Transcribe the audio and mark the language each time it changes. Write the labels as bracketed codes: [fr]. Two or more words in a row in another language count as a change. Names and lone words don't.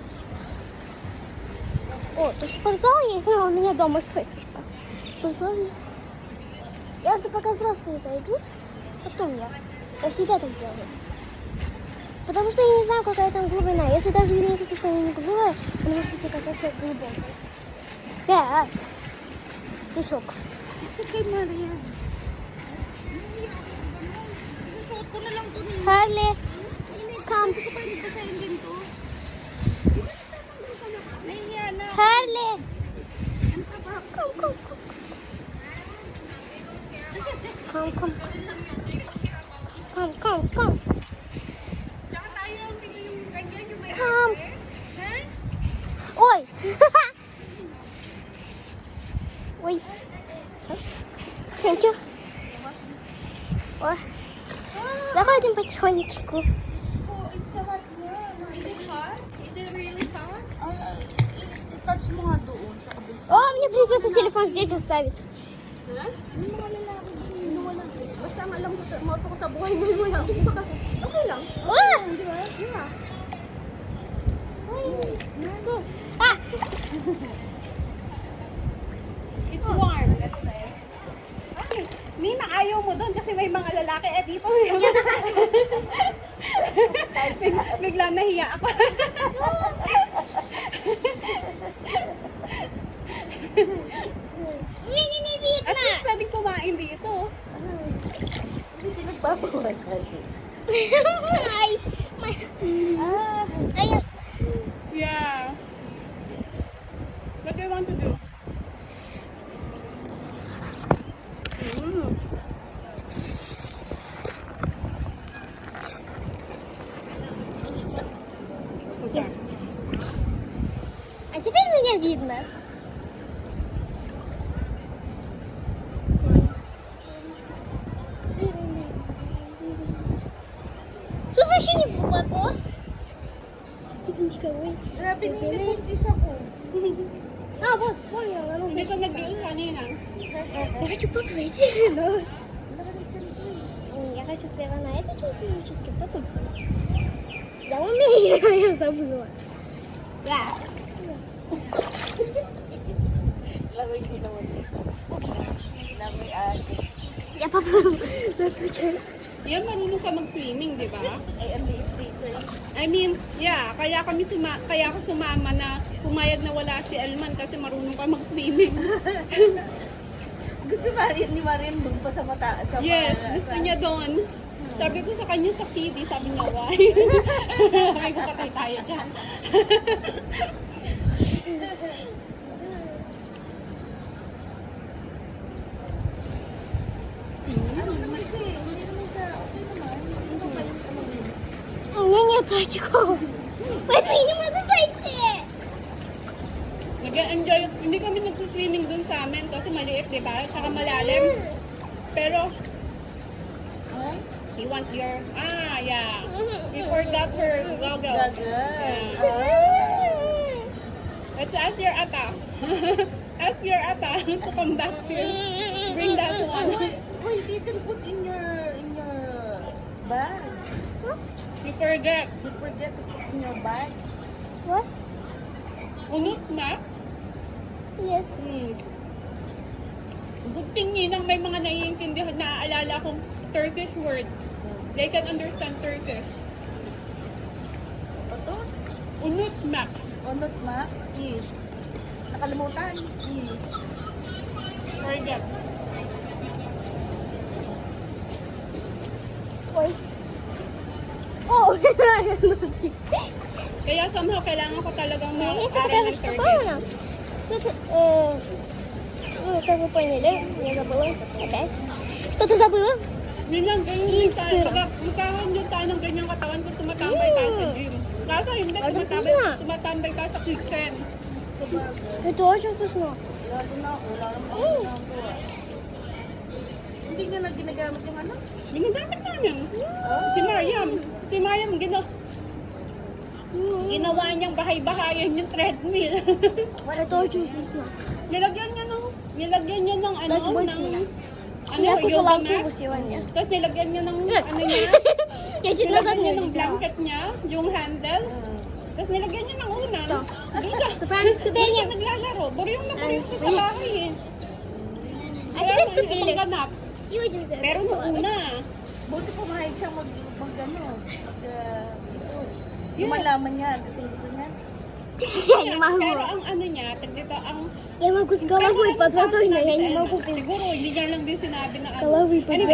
[ru] О, тут спортзал есть, но у меня дома свой спортзал есть. Я жду, пока взрослые зайдут, потом я. Я всегда так делаю. Потому что я не знаю, какая там глубина. Если даже не за то, что она не глубокая, она может быть оказаться глубокой. Да, жучок. [en] It's okay, [tl] Maria. Suot ko na lang to niya. [en] Харли, come. [tl] Hindi ko pa basahin din to. Nahiya na. Харли, Ano ka ba? [en] come, come, come. Come, come. Come, come, come. [tl] Tsaka tayo ang bigla yung ganyan, yung may [en] Come. Ha? [ru] Ой. Ой. [en] Thank you. [ru] Ой. Заходим потихонечку. [en] Oh, it's a hot na. Is it hot? Is it really hot? [tl] I-touch mo nga doon sa kabila. [ru] О, мне придется телефон здесь оставить. Ha? [tl] Yung mga lalaki doon. Wala. Basta ang alam ko, moto ko sa buhay ngayon wala. Okay lang. О! Di ba? [en] Yeah. Let's go. Ah! It's warm, let's say. [tl] Ay, Nina, ayaw mo doon kasi may mga lalaki. Eh, dito may mga bigla nahiya ako. Мини-не [en] At least [tl] pwedeng kumain dito. Kasi pinagbabawal ka. Ай! Ah, Ай! [en] Yeah. What do you want to do? Mm. Yes. [ru] А теперь меня видно. Тут вообще не глубоко. Тут никого. [tl] grabe nilipintis ako. [ru] А, вот, вспомнила. Оно [tl] Hindi ko nag-deal kanina. [ru] Я хочу поплыть, но... Я хочу сперва на этой части научиться, потом сама. Я умею, я забыла. Да. [tl] Lagay ko naman dito. Lagay [ru] Я поплыву на ту часть. [tl] Yan, marunong ka mag-swimming, di ba? Ay, ang liit dito eh. [en] I mean, yeah, [tl] kaya ako sumama na pumayag na wala si Elman kasi marunong ka mag-swimming. Gusto ni Marian doon pa sa mata. Yes, gusto niya doon. Sabi ko sa kanya sa kitty, sabi niya, why? Sabi ko, patay tayo dyan. Ano naman siya eh. Hindi naman siya. Okay naman. Ano ba yung ano yun? [ru] Мне нет очков. Поэтому я не могу зайти. [tl] Nag-enjoy. Hindi kami nagsuswimming dun sa amin kasi maliit, di ba? Saka malalim. Pero, Huh? [en] you want your, yeah. We forgot her goggles. Goggles. Yeah. Let's ask your ata. Ask your ata to come back here. Bring that one. Why you didn't put in your bag? You forget. You forget to put in your bag? What? [tr] Unot na. [en] Yes. [tl] Good thing yun, may mga naiintindihan, naaalala kong [en] Turkish word. They can understand Turkish. [tl] Ito? [tr] Unut mak. [tl] Onot ma? Nakalimutan? [en] Forget. [ru] Ой. Oh! [tl] Kaya somehow kailangan ko talagang [ru] Если [tl] mag-aral [ru] покажешь, [tl] ng [ru] что [tl] Turkish. [ru] правильно, тут, ну, как вы поняли, я забыла опять. Что ты забыла? [tl] Yun lang, ganyan [en] Yes, [tl] din tayo. [en] sir. [tl] Pag magkaroon din tayo ng ganyang katawan kung tumatambay tayo sa gym. Kaso hindi, Ay, tumatambay, tapos tumatambay ka sa kitchen. [ru] Это очень вкусно. [tl] Lalo na ako. Wala naman ako ginagawa. Hindi nga na ginagamit yung ano? Ginagamit namin. Si Mariam. Si Mariam, ginawa niyang bahay-bahayan yung treadmill. [ru] Это очень вкусно. [tl] nilagyan niya ng ano, Dati boys ng, nila. ano, [ru] Я кушала [en] yoga mat. [ru] антиву сегодня. [tl] Tapos nilagyan niya ng, [ru] Нет. [tl] ano niya, [ru] Я чуть назад [tl] nilagyan [ru] не [tl] niya ng [ru] видела. [tl] blanket niya, yung handle. Tapos nilagyan niya ng unan. So, Doon siya, [ru] Вступаем в [tl] doon siya [ru] ступени. [tl] naglalaro. Buryong na buryong siya sa Ay, bahay eh. [ru] А теперь ступили. [tl] Ibang ganap. [ru] И уйдем за [tl] Pero nung una, Buti pumayag siya mag ano, [en] Yeah. [tl] lumalaman niya, gusto niya. [ru] Я не [tl] pero [ru] могу. [tl] ang ano niya, dito ang [ru] Я могу с головой [tl] pero [ru] под [tl] ang [ru] водой, но [tl] sinabi [ru] я [tl] sa [ru] не [tl] Elma, [ru] могу без [tl] siguro hindi niya lang din sinabi na ano. [ru] головы под [en] Anyway,